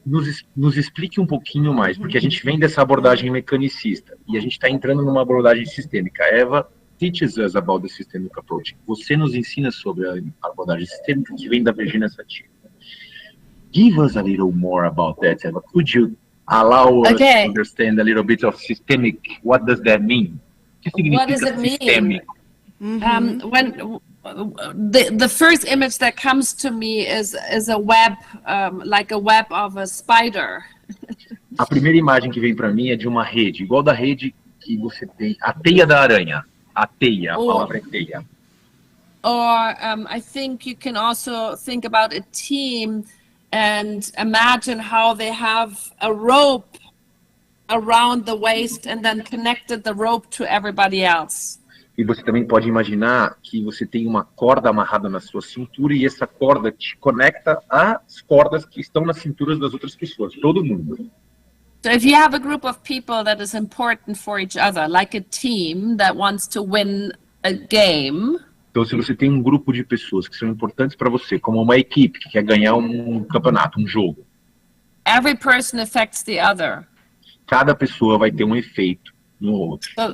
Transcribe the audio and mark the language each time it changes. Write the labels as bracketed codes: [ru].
[pt] Nos explique um pouquinho mais, porque a gente vem dessa abordagem mecanicista e a gente está entrando numa abordagem sistêmica. [en] Eva teaches us about the systemic approach. [pt] Você nos ensina sobre a abordagem sistêmica que vem da Virginia Satir. [en] Give us a little more about that, Eva. Could you allow us Okay. to understand a little bit of systemic? What does that mean? [pt] O que [en] What does [pt] significa [en] it mean? [pt] sistêmico? [en] When the first image that comes to me is a web, like a web of a spider. [pt] A primeira imagem que vem para mim é de uma rede, igual da rede que você tem, a teia da aranha. A teia, a palavra é teia. [en] Or I think you can also think about a team and imagine how they have a rope around the waist and then connected the rope to everybody else. [pt] E você também pode imaginar que você tem uma corda amarrada na sua cintura e essa corda te conecta às cordas que estão nas cinturas das outras pessoas, todo mundo. [en] So if you have a group of people that is important for each other, like a team that wants to win a game, [pt] Então, se você tem um grupo de pessoas que são importantes para você, como uma equipe que quer ganhar um campeonato, um jogo, [en] every person affects the other. [pt] cada pessoa vai ter um efeito no outro.